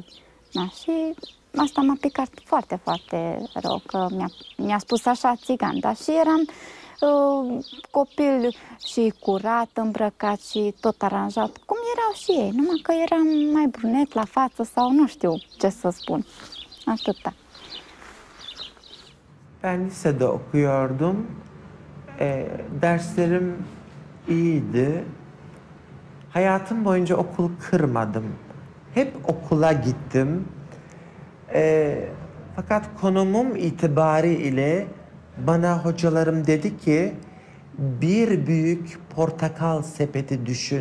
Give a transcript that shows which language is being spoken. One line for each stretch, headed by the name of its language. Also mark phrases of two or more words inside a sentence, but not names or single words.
Romanian: Da, și asta m-a picat foarte, foarte rău, că mi-a spus așa țigan, dar și eram copil și curat, îmbrăcat și tot aranjat, cum erau și ei, numai că eram mai brunet la față sau nu știu ce să spun. Atâta.
Turkish: Ben lisede okuyordum. Derslerim iyiydi. Hayatım boyunca okul kırmadım. Hep okula gittim. Fakat konumum itibariyle bana hocalarım dedi ki bir büyük portakal sepeti düşün.